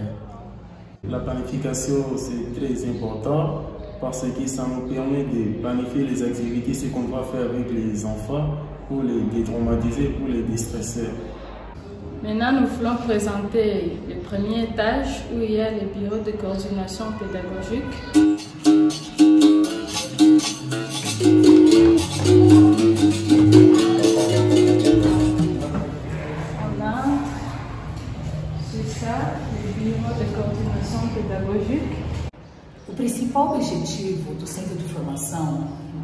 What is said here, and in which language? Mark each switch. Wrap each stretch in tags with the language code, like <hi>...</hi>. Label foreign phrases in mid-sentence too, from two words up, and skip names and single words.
<fr>La planification, c'est très important parce que ça nous permet de planifier les activités, ce qu'on va faire avec les enfants pour les détraumatiser, pour les distresser. Maintenant, nous voulons présenter le premier étage où il y a le bureau de coordination pédagogique.</fr> <pt>O principal objetivo do Centro de Formação em</pt>